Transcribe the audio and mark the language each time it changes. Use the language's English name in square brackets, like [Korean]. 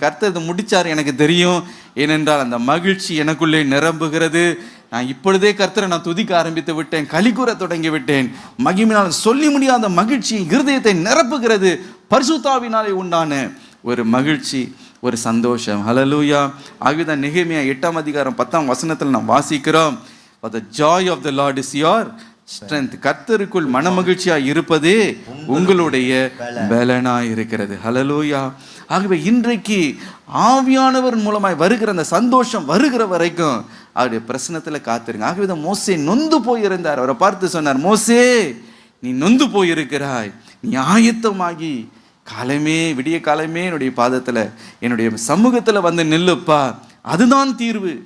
[Tamil] கர்த்தர் இது முடிச்சார் எனக்கு தெரியும், ஏனென்றால் அந்த மகிழ்ச்சி எனக்குள்ளே நிரம்புகிறது. நான் இப்பொழுதே கர்த்தரை நான் துதிக்க ஆரம்பித்து விட்டேன், களிகூற தொடங்கி விட்டேன். மகிமையினால் சொல்லி முடியாத மகிழ்ச்சி இருதயத்தை நிரப்புகிறது. பரிசுத்தாவினாலே உண்டான ஒரு மகிழ்ச்சி, ஒரு சந்தோஷம். ஹல்லேலூயா. ஆகியதான் நெகேமியா 8ஆம் அதிகாரம் 10ஆம் வசனத்தில் நாம் வாசிக்கிறோம், [English] For the joy of the Lord is your strength. [Tamil] கர்த்தருக்குள் மனமகிழ்ச்சியாக இருப்பதே உங்களுடைய பலனாய் இருக்கிறது. ஹல்லேலூயா. ஆகவே இன்றைக்கு ஆவியானவர் மூலமாய் வருகிற அந்த சந்தோஷம் வருகிற வரைக்கும் அவருடைய பிரசனத்தில் காத்திருங்க. ஆகவே தான் மோசே நொந்து போயிருந்தார். அவரை பார்த்து சொன்னார், மோசே நீ நொந்து போயிருக்கிறாய், நீ ஆயத்தமாகி விடிய காலமே என்னுடைய பாதத்தில் என்னுடைய சமூகத்தில் வந்து நில்லுப்பா, அதுதான் தீர்வு.